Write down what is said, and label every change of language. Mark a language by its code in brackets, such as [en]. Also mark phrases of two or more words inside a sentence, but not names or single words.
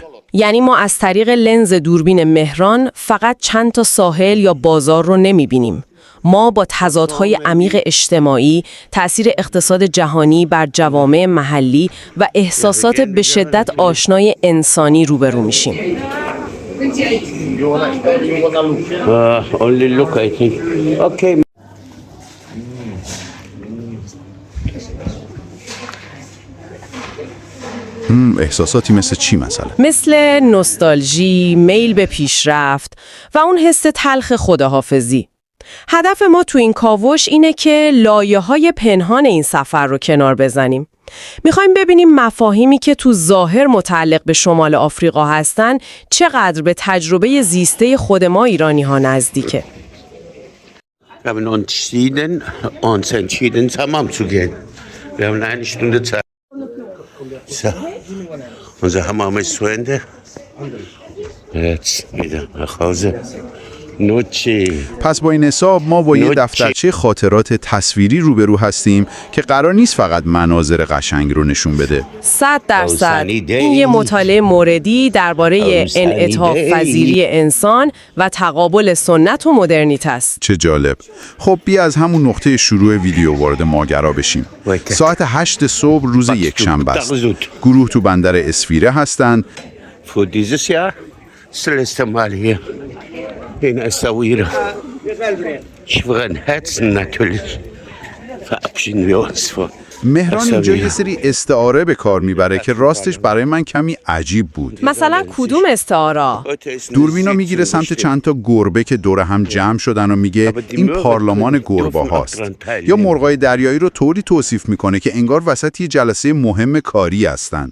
[fa] یعنی ما از طریق لنز دوربین مهران فقط چند تا ساحل یا بازار رو نمیبینیم. ما با تضادهای عمیق اجتماعی، تأثیر اقتصاد جهانی بر جوامع محلی و احساسات به شدت آشنای انسانی روبرو میشیم. [en] Only look, I think. Okay. [fa] احساساتی مثل چی مثلا؟ مثل نوستالژی، میل به پیشرفت و اون حس تلخ خداحافظی. هدف ما تو این کاوش اینه که لایه‌های پنهان این سفر رو کنار بزنیم. میخوایم ببینیم مفاهیمی که تو ظاهر متعلق به شمال آفریقا هستن چقدر به تجربه زیسته خود ما ایرانی‌ها نزدیکه. [de] Wir haben uns entschieden, zusammenzugehen. Wir haben eine Stunde Zeit. So, unser Hammam ist zu Ende. Jetzt wieder nach Hause. [fa] پس با این حساب ما با یه دفترچه خاطرات تصویری روبرو هستیم که قرار نیست فقط مناظر قشنگ رو نشون بده. 100% این یه مطالعه موردی درباره انعطاف پذیری انسان و تقابل سنت و مدرنیته است. چه جالب. خب بیا از همون نقطه شروع ویدیو وارد ماجرا بشیم. ساعت 8 صبح روز یکشنبه است. گروه تو بندر اسفیره هستن. [de] Für dieses Jahr ist das letzte Mal hier in Essaouira. Schweren Herzen natürlich verabschieden wir uns von [fa] مهران اینجا یه سری استعاره به کار میبره که راستش برای من کمی عجیب بود. مثلا کدوم استعاره؟ دوربینا میگیره سمت چند تا گربه که دور هم جمع شدن و میگه این پارلمان گربه هاست. یا مرغای دریایی رو طوری توصیف میکنه که انگار وسط یه جلسه مهم کاری هستن.